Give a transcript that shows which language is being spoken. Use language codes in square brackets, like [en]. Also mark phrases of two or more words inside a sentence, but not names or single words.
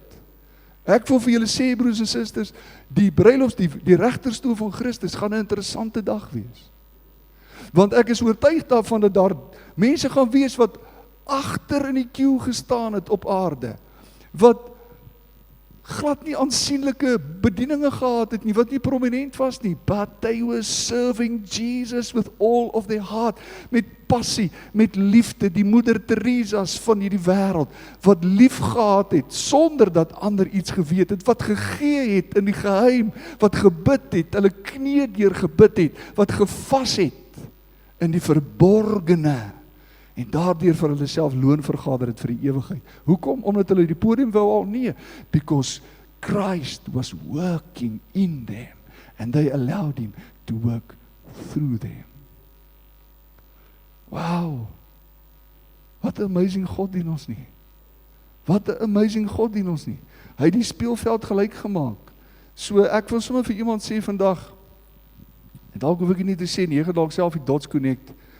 [af] Ek wil vir julle sê, broers en susters, die bruiloft, die regterstoel van Christus, gaan 'n interessante dag wees. Want ek is oortuig daarvan, dat daar mense gaan wees, wat agter in die queue gestaan het op aarde, wat glad nie aansienlike bedieninge gehad het nie, wat nie prominent was nie, [en] but they were serving Jesus with all of their heart, [af] met passie, met liefde, die moeder Teresa's van hierdie wêreld, wat lief gehad het, sonder dat ander iets geweet het, wat gegee het in die geheim, wat gebid het, hulle knie deur gebid het, wat gevas het, in die verborgene, en daardeur vir hulle self loon vergader het vir die ewigheid. Hoekom? Omdat hulle die podium wou al? Nee, [en] because Christ was working in them, and they allowed him to work through them. [af] Wow, wat 'n amazing God dien ons nie. Wat 'n amazing God dien ons nie. Hy het die speelveld gelyk gemaak. So ek wil sommer vir iemand sê vandag, en dalk hoef ek nie te sê nie, jy gaan dalk self die dots connect.